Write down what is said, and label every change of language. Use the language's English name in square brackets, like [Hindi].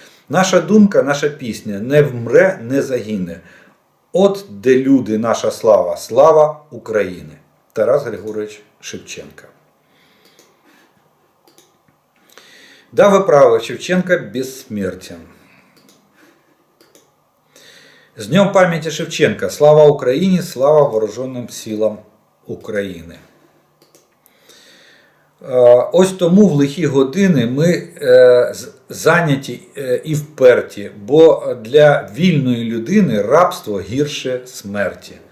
[Ukrainian] Наша думка, наша пісня не вмре, не загине. От де люди, наша слава, слава України. Тарас Григорович Шевченко. [Russian] Да, вы правы, Шевченко бессмертен. [Ukrainian] З Днем пам'яті Шевченка. Слава Україні, слава Вооруженим силам України. Ось тому в лихі години ми зайняті і вперті, бо для вільної людини рабство гірше смерті.